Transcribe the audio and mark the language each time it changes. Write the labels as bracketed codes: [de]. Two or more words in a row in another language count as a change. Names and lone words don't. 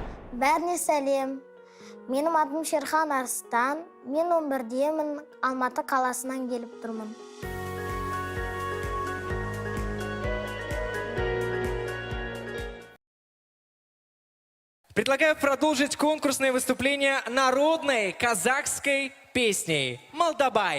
[kk] Бәріне сәлем. Менің атым Шерхан Арыстан. Мен 11-демін, Алматы қаласынан келіп тұрмын. [ru] Предлагаю продолжить конкурсное выступление народной казахской песней «Молдабай».